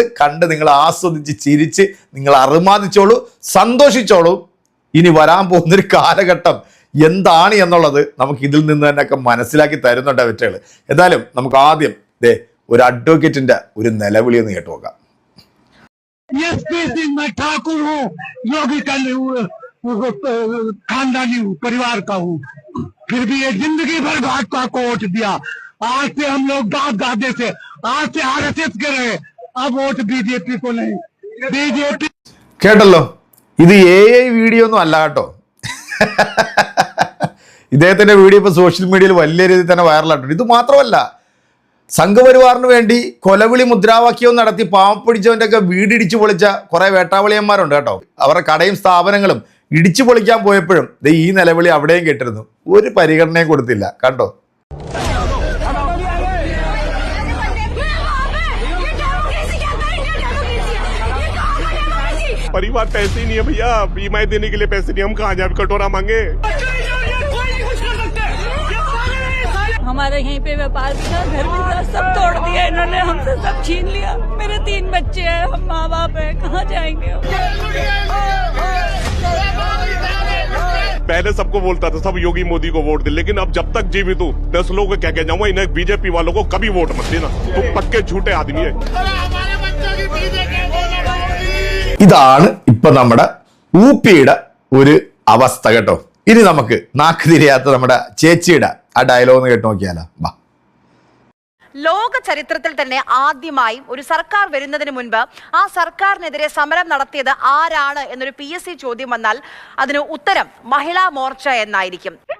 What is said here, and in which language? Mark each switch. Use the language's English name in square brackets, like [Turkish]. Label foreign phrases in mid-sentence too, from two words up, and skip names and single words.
[Malayalam] കണ്ട് നിങ്ങൾ ആസ്വദിച്ച് ചിരിച്ച് നിങ്ങൾ അറുമാദിച്ചോളൂ, സന്തോഷിച്ചോളൂ. ഇനി വരാൻ പോകുന്നൊരു കാലഘട്ടം എന്താണ് എന്നുള്ളത് നമുക്ക് ഇതിൽ നിന്ന് തന്നെയൊക്കെ മനസ്സിലാക്കി തരുന്നുണ്ട് അവറ്റകൾ. എന്തായാലും നമുക്ക് ആദ്യം ഒരു അഡ്വക്കേറ്റിന്റെ ഒരു നിലവിളി ഒന്ന് കേട്ടു നോക്കാം. [Hindi] खानदानी हूँ, परिवार का हूँ, फिर भी ये जिंदगी भर भाजपा को वोट दिया. आज से हम लोग दादे से आज से RSS के रहे, अब वोट BJP को नहीं. BJP [Malayalam] കേട്ടല്ലോ, ഇത് [English] AI video [Malayalam] ഒന്നും അല്ല കേട്ടോ. ഇദ്ദേഹത്തിന്റെ വീഡിയോ ഇപ്പൊ [English] social media-yil [Malayalam] വലിയ രീതിയിൽ തന്നെ വൈറലായിട്ടുണ്ട്. ഇത് മാത്രമല്ല, സംഘപരിവാറിന് വേണ്ടി കൊലവിളി മുദ്രാവാക്യവും നടത്തി പാവപ്പിടിച്ചവന്റെ ഒക്കെ വീടിടിച്ചു പൊളിച്ച കുറെ വേട്ടാവളിയന്മാരുണ്ട് കേട്ടോ. അവരുടെ കടയും സ്ഥാപനങ്ങളും ഇടിച്ചു പൊളിക്കാൻ പോയപ്പോഴും ഈ നിലവിളി അവിടെയും കേട്ടിരുന്നു. ഒരു പരിഗണനയും കൊടുത്തില്ല. കണ്ടോ? [Hindi] परिवार पैसे ही नहीं है भैया, EMI देने के लिए पैसे नहीं, हम कहाँ जाए कटोरा मांगे. हमारे यहीं पे व्यापार भी था, घर भी था, सब तोड़ दिया इन्होंने, हमसे सब छीन लिया. मेरे 3 बच्चे हैं, हम माँ बाप हैं, कहाँ जाएंगे? पहले सबको बोलता था सब योगी मोदी को वोट दे, लेकिन अब जब तक जीवित हूँ 10 लोगों को क्या कह जाऊंगा, इन्हें BJP वालों को कभी वोट मत देना, तुम पक्के झूठे आदमी है. [Malayalam] ഇതാണ് ഇപ്പൊ നമ്മുടെ ഊപ്പിയുടെ ഒരു അവസ്ഥ കേട്ടോ. ഇനി നമുക്ക് നാക്ക് തിരിയാത്ത നമ്മുടെ ചേച്ചിയുടെ ആ ഡയലോഗ് കേട്ട് നോക്കിയാലോ. ലോക ചരിത്രത്തിൽ തന്നെ ആദ്യമായും ഒരു സർക്കാർ വരുന്നതിന് മുൻപ് ആ സർക്കാരിനെതിരെ സമരം നടത്തിയത് ആരാണ് എന്നൊരു PSC ചോദ്യം വന്നാൽ അതിന് ഉത്തരം മഹിളാ മോർച്ച എന്നായിരിക്കും.